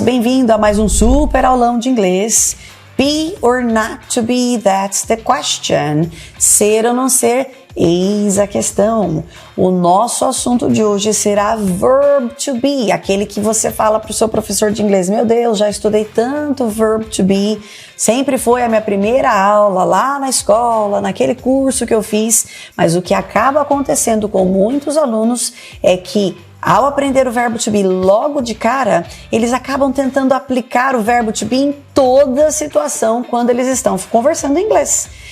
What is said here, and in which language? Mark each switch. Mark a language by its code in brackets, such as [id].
[pt] Bem-vindo a mais um super aulão de inglês. [en] Be or not to be, that's the question. [pt] Ser ou não ser, eis a questão. O nosso assunto de hoje será verb to be, aquele que você fala para o seu professor de inglês. Meu Deus, já estudei tanto verb to be, sempre foi a minha primeira aula lá na escola, naquele curso que eu fiz, mas o que acaba acontecendo com muitos alunos é que ao aprender o verbo to be logo de cara, eles acabam tentando aplicar o verbo to be em toda situação quando eles estão conversando em inglês.